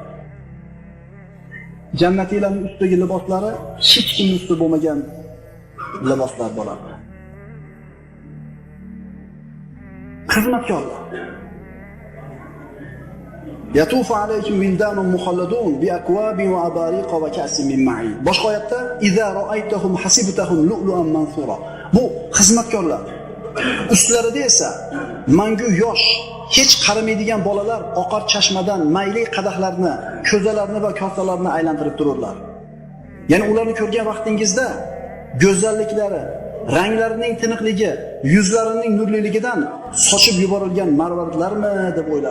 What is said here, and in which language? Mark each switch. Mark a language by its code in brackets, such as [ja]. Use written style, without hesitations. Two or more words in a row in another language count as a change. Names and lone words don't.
[uz] Jannatiylarning ustidagi liboslari hech kimning ustida bo'lmagan liboslar bo'ladi. Xizmatkorlar. [ar] يطوف عليكم ولدان مخلدون بأكواب وأباريق وكأس من معين. [uz] Boshqa oyatda [ar] إذا رأيتهم حسبتهم لؤلؤا منثورا. [uz] Bu xizmatkorlar. Ustlarida esa mangu yosh, hech qarimaydigan bolalar oqar chashmadan mayli qadahlarni, ko'zalarni va kosalarni aylantirib tururlar. Ya'ni ularni ko'rgan vaqtingizda go'zalliklari, ranglarining tiniqligi, yuzlarining nurliligidan sochib yuborilgan marvaridlarmi deb o'ylar.